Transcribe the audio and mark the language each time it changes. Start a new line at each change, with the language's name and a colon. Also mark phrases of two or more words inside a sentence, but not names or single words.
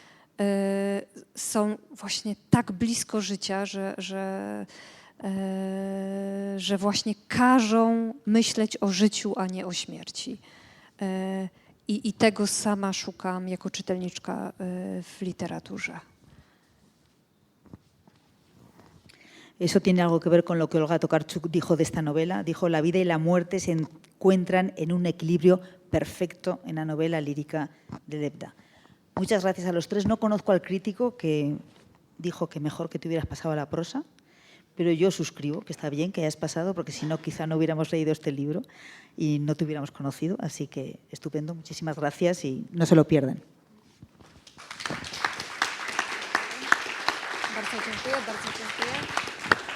Polish: są właśnie tak blisko życia, że właśnie każą myśleć o życiu, a nie o śmierci. I tego sama szukam jako czytelniczka w literaturze.
Spanish: Eso tiene algo que ver con lo que Olga Tokarczuk dijo de esta novela. Dijo, la vida y la muerte se encuentran en un equilibrio perfecto en la novela lírica de Lebda. Muchas gracias a los tres. No conozco al crítico que dijo que mejor que te hubieras pasado a la prosa, pero yo suscribo que está bien que hayas pasado, porque si no, quizá no hubiéramos leído este libro y no te hubiéramos conocido. Así que estupendo, muchísimas gracias y no se lo pierdan.
Polish: Bardzo dziękuję, bardzo dziękuję.